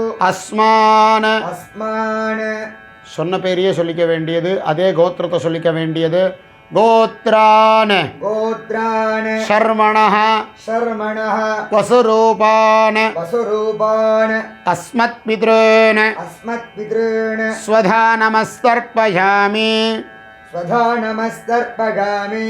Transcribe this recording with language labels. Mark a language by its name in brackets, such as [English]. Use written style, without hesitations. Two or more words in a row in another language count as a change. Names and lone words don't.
[Sanskrit] अस्मान्. अस्मान् [Tamil] சொன்ன பேரையே சொல்லிக்க வேண்டியது அதே கோத்திரத்தை சொல்லிக்க வேண்டியது கோத்ரான். [Sanskrit] गोत्रान् शर्मणः शर्मणः वसुरूपान् वसुरूपान् अस्मत्पितॄन् अस्मत्पितॄन् स्वधा नमस्तर्पयामि. स्वधा नमस्तर्पयामि.